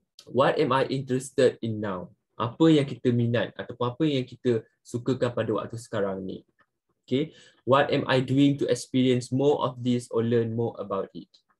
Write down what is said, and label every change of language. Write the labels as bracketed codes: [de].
[en] What am I interested in now? [ms] Apa yang kita minat ataupun apa yang kita sukakan pada waktu sekarang ni? [en] Okay. What am I doing to experience more of this or learn more about it?